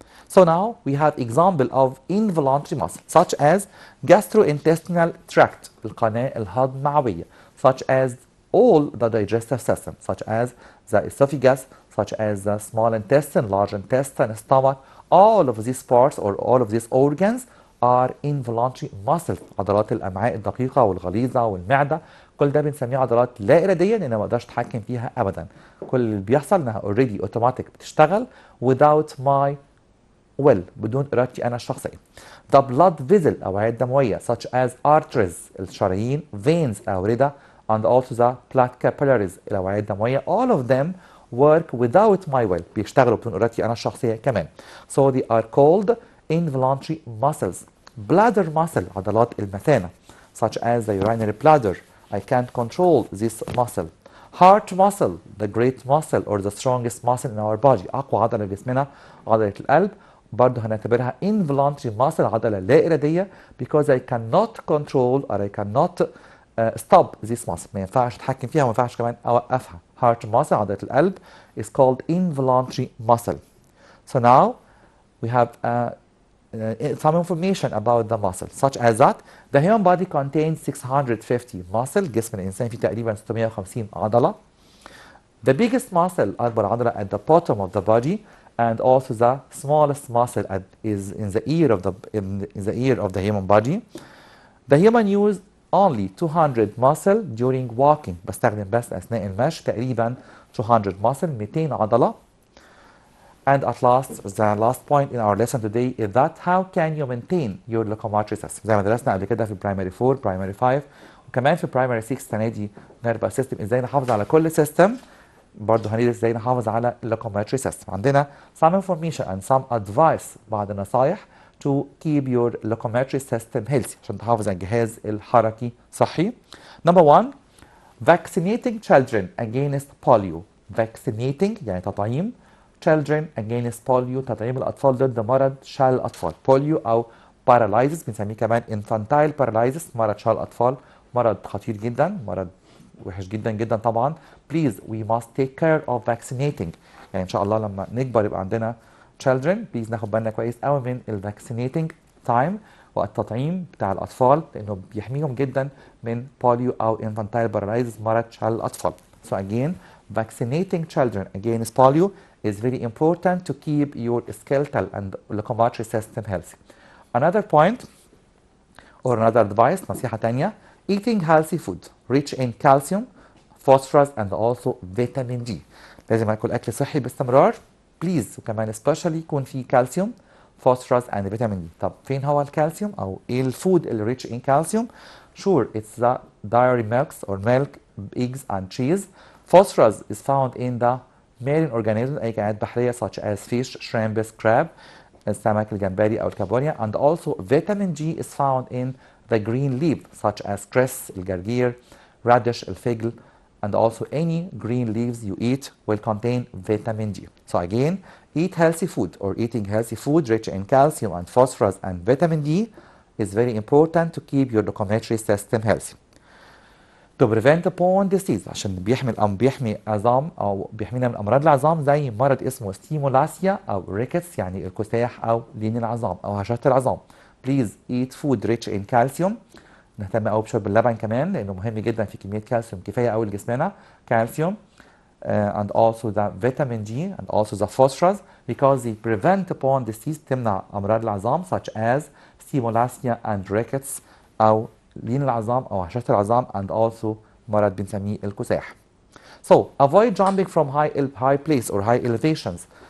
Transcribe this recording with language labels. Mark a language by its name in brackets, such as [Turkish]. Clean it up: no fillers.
[English] So now we have example of involuntary muscles such as gastrointestinal tract [Arabic] القناة الهضمعوية [English] such as all the digestive system such as the esophagus such as the small intestine, large intestine, stomach. All of these parts or all of these organs are involuntary muscles. [Arabic] عضلات الأمعاء الدقيقة والغليظة والمعدة كل ده بنسميه عضلات لا إرادية لأن ما اقدرش أتحكم فيها أبدا. كل اللي بيحصل إنها [English] already automatic [Arabic] بتشتغل [English] without my will [Arabic] بدون إرادتي أنا الشخصية. [English] The blood vessel [Arabic] الأوعية الدموية [English] such as arteries [Arabic] الشرايين [English] veins [Arabic] الأوردة [English] and also the blood capillaries الأوعية الدموية all of them work without my will [Arabic] بيشتغلوا بدون إرادتي أنا الشخصية كمان. [English] So they are called involuntary muscles. Bladder muscle [Arabic] عضلات المثانة [English] such as the urinary bladder I can't control this muscle. Heart muscle the great muscle or the strongest muscle in our body [Arabic] أقوى عضلة في جسمنا عضلة القلب برضه هنعتبرها [English] involuntary muscle [Arabic] عضلة لا إرادية [English] because I cannot control or I cannot stop this muscle. [Arabic] ما ينفعش أتحكم فيها وما ينفعش كمان أوقفها. [English] Heart muscle [Arabic] عضلة القلب [English] is called involuntary muscle. So now we have some information about the muscle such as that the human body contains 650 muscle. [Arabic] جسم الإنسان فيه تقريبا 650 عضلة. [English] The biggest muscle [Arabic] أكبر عضلة [English] at the bottom of the body and also the smallest muscle is in the ear of the human body. The human use only 200 muscle during walking. [Arabic] بستخدم بس أثناء المشي تقريبا [English] 200 muscle [Arabic] 200 عضلة. [English] And at last the last point in our lesson today is that how can you maintain your locomotory system. [Arabic] زي ما درسنا قبل كده في primary 4 primary 5 وكمان في primary 6 السنة دي nervous system ازاي نحافظ على كل system. برضه هندرس ازاي نحافظ على locomotory system. عندنا [English] some information and some advice [Arabic] بعض النصايح [English] to keep your locomotory system healthy [Arabic] عشان تحافظ على الجهاز الحركي صحي. [English] Number 1 vaccinating children against polio. [Arabic] Vaccinating يعني تطعيم [English] children against polio [Arabic] تطعيم الأطفال ضد مرض شلل الأطفال. polio أو paralysis بنسميه كمان infantile paralysis مرض شلل الأطفال مرض خطير جدا مرض وحش جدا جدا طبعا. [English] Please we must take care of vaccinating [Arabic] يعني إن شاء الله لما نكبر يبقى عندنا children please ناخد بالنا كويس قوي من ال [English] vaccinating time [Arabic] والتطعيم بتاع الأطفال لأنه بيحميهم جدا من polio أو infantile paralysis مرض شلل الأطفال. [English] So again vaccinating children against polio is very important to keep your skeletal and locomotory system healthy. Another point or another advice [Arabic] نصيحة تانية [English] eating healthy food rich in calcium, phosphorus and also vitamin D. [Arabic] لازم اكل اكل صحي باستمرار بليز وكمان especially يكون فيه كالسيوم [English] phosphorus and vitamin D. [Arabic] طب فين هو الكالسيوم او ايه الفود اللي [English] rich in calcium؟ Sure it's the dairy milks or milk, eggs and cheese. Phosphorus is found in the marine organisms [Arabic] اي كائنات بحرية [English] such as fish, shrimps, crab [Arabic] السمك الجمبري او الكابوريا [English] and also vitamin G is found in the green leaf such as cress [Arabic] الجرجير [English] radish [Arabic] الفجل [English] and also any green leaves you eat will contain vitamin G. So again eat healthy food or eating healthy food rich in calcium and phosphorus and vitamin D is very important to keep your locomotory system healthy. To prevent bone disease [Arabic] عشان بيحمي عظام او بيحمينا من امراض العظام زي مرض اسمه ستيمولاسيا او ريكتس يعني الكساح او لين العظام او هشاشة العظام. [English] Please eat food rich in calcium. [Arabic] نهتم قوي بشرب اللبن كمان لانه مهم جدا في كميه كالسيوم كفايه قوي لجسمنا كالسيوم [English] and also the vitamin G and also the phosphorus because they prevent bone disease [Arabic] تمنع امراض العظام [English] such as osteomalacia and rickets [Arabic] او لين العظام او هشاشة العظام [English] and also [Arabic] مرض بنسميه الكساح. [English] So avoid jumping from high place or high elevations